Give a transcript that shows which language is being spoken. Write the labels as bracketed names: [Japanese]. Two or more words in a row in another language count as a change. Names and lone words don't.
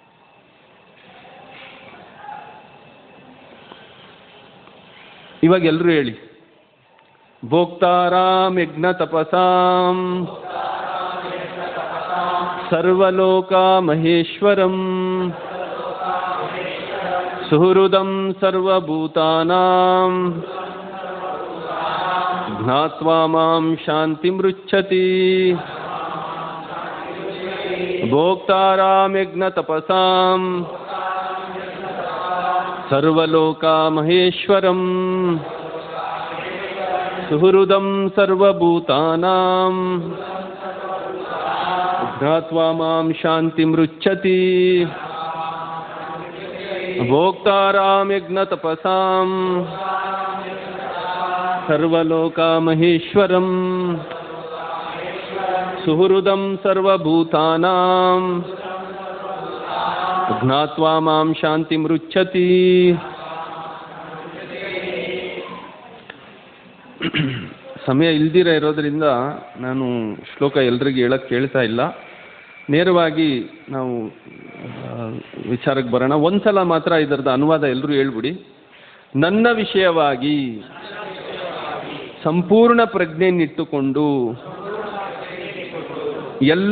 [Kannada] ಇವಾಗ ಎಲ್ಲರೂ ಹೇಳಿ, [Sanskrit] ಭೋಕ್ತಾರಾಮ್ ಯಜ್ಞ ತಪಸಾಂ ಸರ್ವಲೋಕ ಮಹೇಶ್ವರಂ ಸುಹೃದಂ ಸರ್ವಭೂತಾನಾಂ ಜ್ಞಾತ್ವಾ ಮಾಂ ಶಾಂತಿ ಮೃಚ್ಛತಿ. ಭೋಕ್ತಾರಾಮ್ ಯಜ್ಞ ತಪಸಾಂ ಸರ್ವಲೋಕ ಮಹೇಶ್ವರಂ ಸುಹೃದಂ ಸರ್ವಭೂತಾನಾಂ ಜ್ಞಾತ್ವಾ ಮಾಂ ಶಾಂತಿ ಮೃಚ್ಛತಿ. ಭೋಕ್ತಾರಾಮ್ ಯಜ್ಞ ತಪಸಾಂ ಸರ್ವಲೋಕ ಮಹೇಶ್ವರಂ ಸುಹೃದಂ ಸರ್ವಭೂತಾನಾಂ ಜ್ಞಾತ್ವಾ ಮಾಂ ಶಾಂತಿ ಮೃಚ್ಛತಿ. [Kannada] ಸಮಯ ಇಲ್ದಿರ ಇರೋದ್ರಿಂದ ನಾನು ಶ್ಲೋಕ ಎಲ್ರಿಗೂ ಹೇಳಕ್ಕೆ ಕೇಳ್ತಾ ಇಲ್ಲ. ನೇರವಾಗಿ ನಾವು ವಿಚಾರಕ್ಕೆ ಬರೋಣ. ಒಂದ್ಸಲ ಮಾತ್ರ ಇದರದ ಅನುವಾದ ಎಲ್ಲರೂ ಹೇಳ್ಬಿಡಿ. ನನ್ನ ವಿಷಯವಾಗಿ ಸಂಪೂರ್ಣ ಪ್ರಜ್ಞೆಯನ್ನಿಟ್ಟುಕೊಂಡು ಎಲ್ಲ